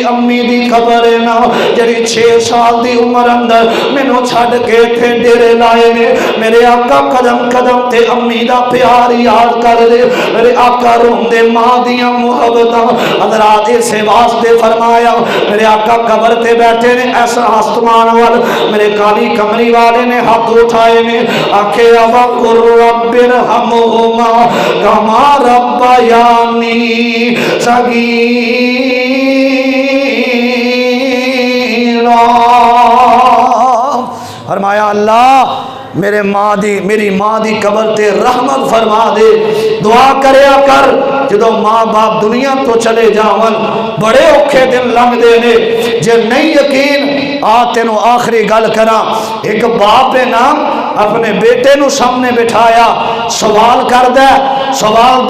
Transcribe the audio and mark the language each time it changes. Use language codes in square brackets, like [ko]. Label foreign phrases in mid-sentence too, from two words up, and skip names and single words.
[pa] امی دی خبر ہے نا جڑی 6 سال دی عمر اندر مینوں چھڈ کے تھے ڈیرے لائے نے میرے آقا قدم قدم تے امی دا پیار یاد کر دے میرے آقا روندے ماں دیاں محبتاں حضرات اسے واسطے فرمایا میرے آقا قبر تے بیٹھے نے ایسا آسمان وال میرے کالی کمری والے نے ہاتھ اٹھائے نے آکھے [ar] وقر رب ارحمہما کما ربیانی صغیرا [pa] فرمایا اللہ میری ماں دی قبر تے رحمت فرما دے دعا کریا کر جدو ماں باپ دنیا تو چلے جاون بڑے اوکھے دن لنگ دے نے جے نہیں یقین آ تینو آخری گل کرا ایک باپ نا اپنے بیٹے نو سامنے بٹھایا سوال کر دے سوال